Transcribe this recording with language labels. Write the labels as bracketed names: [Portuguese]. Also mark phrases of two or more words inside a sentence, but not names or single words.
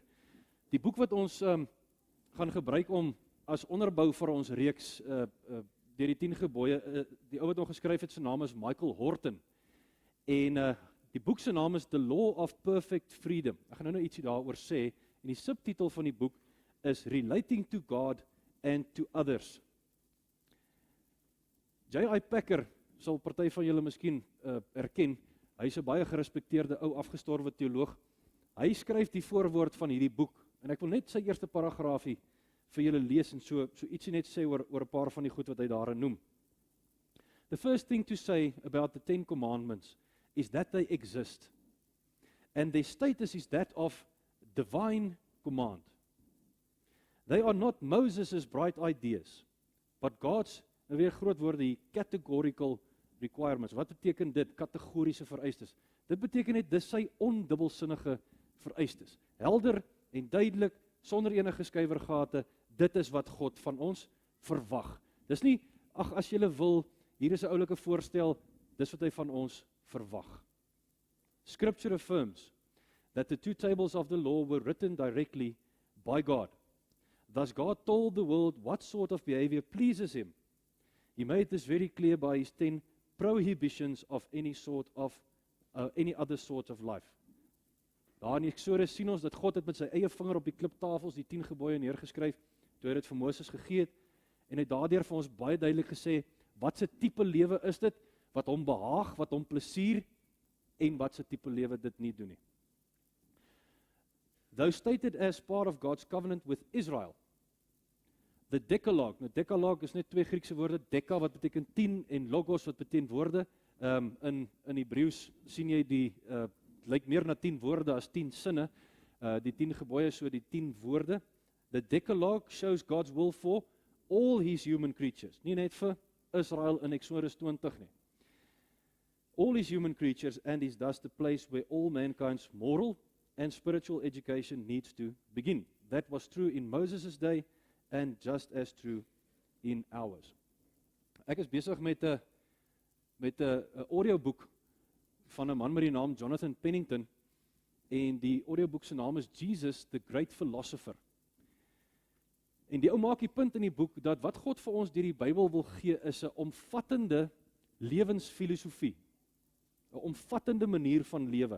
[Afrikaans] Die boek wat ons gaan gebruik om as onderbou vir ons reeks deur die 10 gebooie, die ou wat hom geskryf het, sy naam is Michael Horton. En die boek se naam is The Law of Perfect Freedom. Ek gaan nou ietsie daaroor sê en die subtitel van die boek is Relating to God and to Others. J.I. Packer sal party van julle miskien erken. Hy's 'n baie gerespekteerde ou afgestorwe teoloog. Hy skryf die voorwoord van hierdie boek en ek wil net sy eerste paragraafie vir julle lees en so ietsie net sê oor 'n paar van die goed wat hy daarin noem. [English] The first thing to say about the 10 commandments is that they exist. And their status is that of divine command. They are not Moses' bright ideas, but God's, [Afrikaans] nou weer groot woorde hier, [English] categorical requirements. [Afrikaans] Wat beteken dit? Kategoriese vereistes. Dit beteken net dis sy ondubbelsinnige vereistes. Helder en duidelik, sonder enige skuiwergate, dit is wat God van ons verwag. Dis nie, ag as jy wil, hier is 'n oulike voorstel, dis wat hy van ons verwag. [English] Scripture affirms that the 2 tables of the law were written directly by God. Thus God told the world what sort of behavior pleases him. He made this very clear by his 10 prohibitions of any other sort of life. [Afrikaans] Daar in Eksodus sien ons dat God het met sy eie vinger op die kliptafels die 10 gebooie neergeskryf, toe hy dit vir Moses gegee het, en hy het daardeur vir ons baie duidelik gesê, wat se tipe lewe is dit, wat hom behaag, wat hom plesier, en wat se tipe lewe dit nie doen nie. [English] Though stated as part of God's covenant with Israel, the Decalogue, [Afrikaans] nou Decalogue is net 2 Griekse woorde, Deca wat beteken 10 en Logos wat beteken woorde, in Hebreëus sien jy die, lyk meer na 10 woorde as 10 sinne, die 10 gebooie so die 10 woorde. [English] The Decalogue shows God's will for all his human creatures, [Afrikaans] nie net vir Israel in Exodus 20 nie. [English] All his human creatures and is thus the place where all mankind's moral and spiritual education needs to begin. That was true in Moses' day and just as true in ours. [Afrikaans] Ek is besig met 'n audioboek van 'n man met die naam Jonathan Pennington en die audioboek se naam is Jesus the Great Philosopher. En die ou maak die punt in die boek dat wat God vir ons deur die Bybel wil gee is 'n omvattende lewensfilosofie, 'n omvattende manier van lewe.